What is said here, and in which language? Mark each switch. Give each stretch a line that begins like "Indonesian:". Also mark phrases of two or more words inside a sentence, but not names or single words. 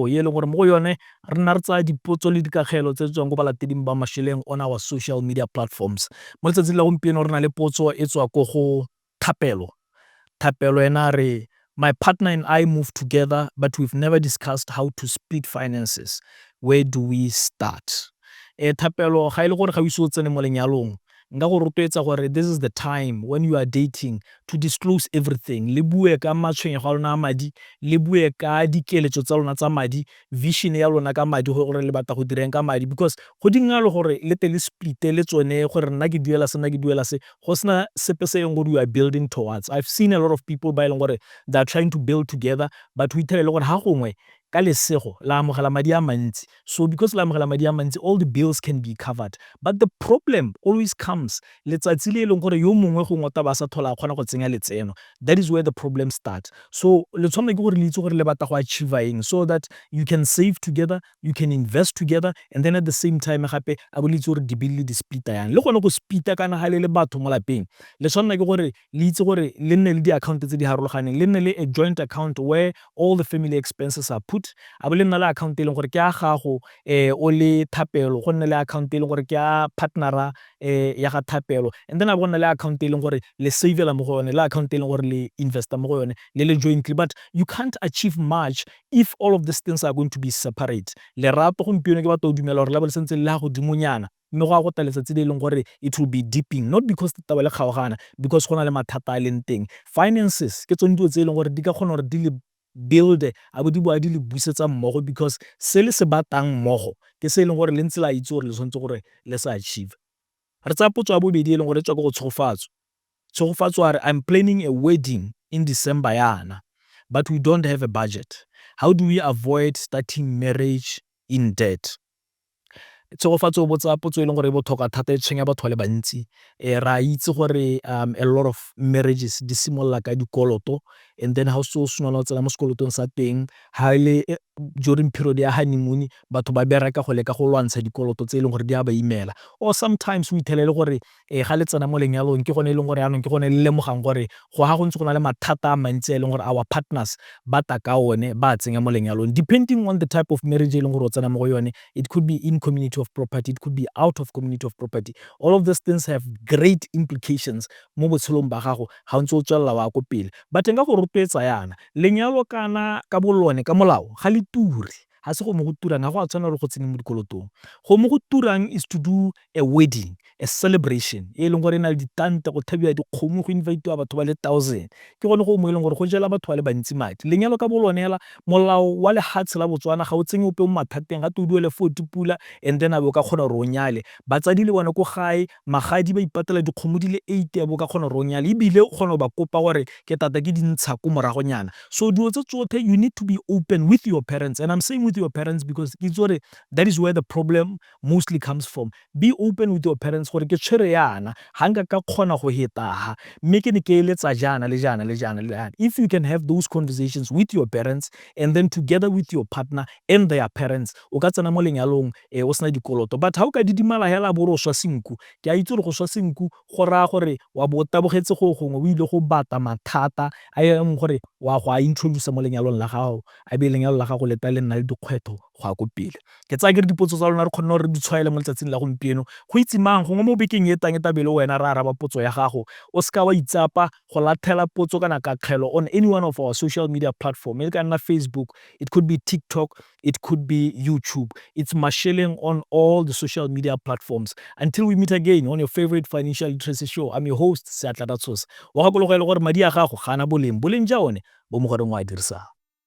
Tswana: Ye leng gore mo yone re na re tsa dipotso le dikagelo tse tswang go balateding ba masheleng
English: on our social media platforms.
Tswana: Mo letsatsing la gompieno re na le potso e tswa ko go Thapelo. Thapelo ena re,
English: my partner and I moved together, but we've never discussed how to split finances. Where do we start?
Tswana: Thapelo ga ile gore ga o iso tsene mo lenyalong, nka go rotloetsa gore
English: this is the time when you are dating to disclose everything.
Tswana: Le bue ka matshwenyego a lona a madi, le bue ka dikeletso tsa lona tsa madi, vision ya lona ka madi gore le batla go direng ka madi, because go dinga le gore le te le split le tsone gore nna ke duela se, nna ke duela se, go sena sepe se eng gore
English: you are building towards. I've seen a lot of people
Tswana: ba ileng gore
English: they are trying to build together, but we tell
Tswana: le gore ha gongwe ka lesego la amogela madi a mantsi. So because la amogela madi a mantsi,
English: all the bills can be covered. But the problem always comes
Tswana: letsatsi le leng gore yo mongwe go ngota ba sa thola kgona go tsenya letseno.
English: That is where the problem starts.
Tswana: So le tshwanela ke gore le itse gore le batla go achieve eng,
English: so that you can save together, you can invest together, and then at the same time
Tswana: gape a bo le itse gore di bill di splita yang. Le gone go splita kana ga le batho mo lapeng, le tshwanela ke gore le itse gore le nne le di account tse di harologaneng, le nne le a
English: joint account where all the family expenses are put.
Tswana: A bo le nna le account e leng gore ke a gago o le Thapelo, go nne le account e leng gore ke a partnera ya ga Thapelo,
English: and then
Tswana: a bo nna le account e leng gore le savela mo go yone, le account e leng gore le investa mo go yone, le jointly.
English: But you can't achieve much if all of these things are going to be separate.
Tswana: Lerato gompieno ke batho o dumela gore le bo le sentse le ha go dimonyana, mme go a go taletsa tse di leng gore
English: it will be dipping, not because
Tswana: taba le kgaogana, because go na le mathata a leng teng. Finances ke tsone dilo tse e leng gore di ka kgona gore di le build a bo di boa di le busetsa mmogo, because se le se batang mmogo ke se e leng gore le ntse la itse gore le tshwanetse gore le sa achieve. Re tsa potso ya bobedi e leng gore e tswa go tshogofatso. Tshogofatso a re,
English: I'm planning a wedding in December yana, but we don't have a budget. how do we avoid starting marriage in debt?
Tswana: Tsegofatso o botsa potso e leng gore e botlhokwa thata e tshwenya batho ba le bantsi. Ra itse gore
English: a lot of marriages
Tswana: di simolola ka dikoloto,
English: and then
Tswana: ha o se o simolola o tsena mo sekolotong sa teng, ha le
English: during period
Tswana: ya honeymoon batho ba bereka go leka go lwantsha dikoloto tse e leng gore di a ba imela. Or sometimes o ithelele gore ga le tsena mo lenyalong ke gone e leng gore yaanong ke gone le lemogang gore go ha go ntse go na le mathata a mantsi e leng gore
English: our partners
Tswana: ba ta ka one ba tsenya mo lenyalong,
English: depending on the type of marriage
Tswana: e leng gore o tsena mo go yone.
English: It could be in community of property, it could be out of community of property. All of these things have great implications
Tswana: mo botshelong ba gago ga o ntse o tswelela wa ko pele. But nka go rotloetsa yana, lenyalo kana ka bolone ka molao ga le ture, ga se go mo go turang, ga go a tshwana le go tsene mo dikolotong. Go mo go turang
English: is to do a wedding, a celebration
Tswana: e leng gore e na le ditante, go thabiwa dikgomo, go invite-iwa batho ba le 1,000. Ke gone go mo e leng gore go jela batho ba le bantsi madi. Lenyalo ka bolone hela, molao wa lehatshe la Botswana ga o tsenye ope mo mathateng, ga te o duele 40 pula and then a bo ka kgona gore o nyale. Batsadi le bone ko gae, magadi ba ipatela dikgomo di le 8 a bo ka kgona gore o nyale, ebile o kgona ba kopa gore ke tata ke dintsha ko moragonyana.
English: So
Tswana: dilo tse tsotlhe
English: you need to be open with your parents, and I'm saying with your parents because
Tswana: ke itse gore
English: that is where the problem mostly comes from. Be open with your parents
Tswana: gore ke tshwere yana, ga nka ka kgona go hetaga, mme ke ne ke eletsa jana le jana le jana le jana.
English: If you can have those conversations with your parents and then together with your partner and their parents,
Tswana: o ka tsena mo lenyalong o sena dikoloto. But ha o ka didimala hela bo re o swa senku, ke a itse gore go swa senku go raya gore wa bo tabogetse go gongwe o ile go bata mathata a eng gore wa go a introduce mo lenyalong la gago, a be lenyalo la gago le ta le nna le dikgwetho go ya ko pele. Ke tsaya ke re dipotso tsa lona re kgona gore di tshwaele mo letsatsing la gompieno. Go itse mang gongwe mo bekeng e tang e tabele wena re araba potso ya gago, o ska wa itsapa go lathela potso kana ka kgelo
English: on any one of our social media platform.
Tswana: E ka nna Facebook,
English: it could be TikTok, it could be YouTube. It's Masheleng on all the social media platforms. Until we meet again on your favorite financial literacy show, I'm your host, Seatla Ratsos.
Tswana: Wa gakologelwa gore madi a gago ga ana boleng ja one bo mo goreng wa dirisa.